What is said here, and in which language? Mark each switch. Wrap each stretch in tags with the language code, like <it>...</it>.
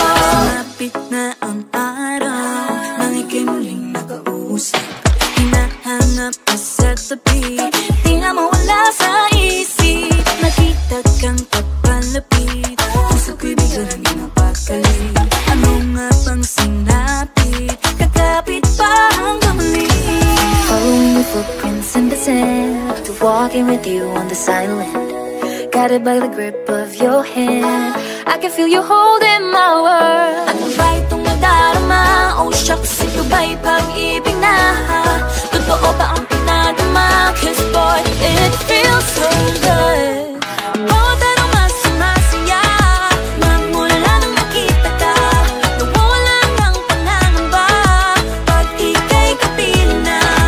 <tl>Sumapit na ang araw, nang ika'y muling nakausap. Hinahanap ka sa tabi, di nga mawala sa isip. Nakita kang papalapit, puso ko'y biglang napakali. Ano nga bang sinapit, kakapit pa hanggang muli.</tl> <en>Following your footprints in the sand, to walking with you on the silent, guided by the grip of your hand. I can feel you holding my world.</en> <tl>Ano ba itong nadarama? Oh shucks, ito ba'y pag-ibig na? Totoo ba ang pinadama?</tl> <en>'Cause boy, it feels so good.</en> <tl>Bawat aroma sumasaya, magmula nang makita ka. Nawawala ng pangangamba pag ika'y kapiling na.</tl>